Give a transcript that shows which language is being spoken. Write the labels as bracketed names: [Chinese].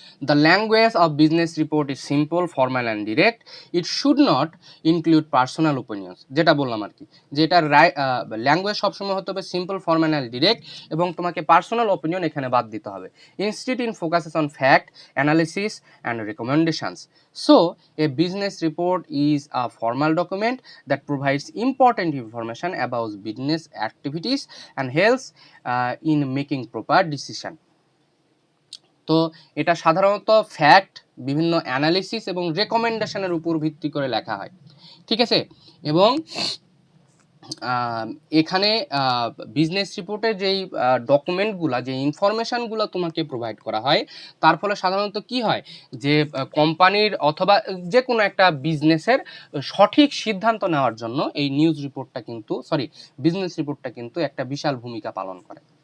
[English] The language of business report is simple, formal and direct. It should not include personal opinions. [Bangla] যেটা বললাম আর কি, যে এটার language সবসময় হতে হবে [English] simple, formal and direct, [Bangla] এবং তোমাকে পার্সোনাল ওপিনিয়ন এখানে বাদ দিতে হবে। [English] Instead it focuses on fact, analysis and recommendations. So a business report is a formal document that provides important information about business activities and helps in making proper decision. [Bangla] তো এটা সাধারণত fact, বিভিন্ন analysis এবং রেকমেন্ডেশনের উপর ভিত্তি করে লেখা হয়, ঠিক আছে। এবং এখানে বিজনেস রিপোর্টের যেই ডকুমেন্টগুলো, যে ইনফরমেশানগুলো তোমাকে প্রোভাইড করা হয়, তার ফলে সাধারণত কি হয়, যে কোম্পানির অথবা যে কোনো একটা বিজনেসের সঠিক সিদ্ধান্ত নেওয়ার জন্য এই নিউজ রিপোর্টটা কিন্তু বিজনেস রিপোর্টটা কিন্তু একটা বিশাল ভূমিকা পালন করে।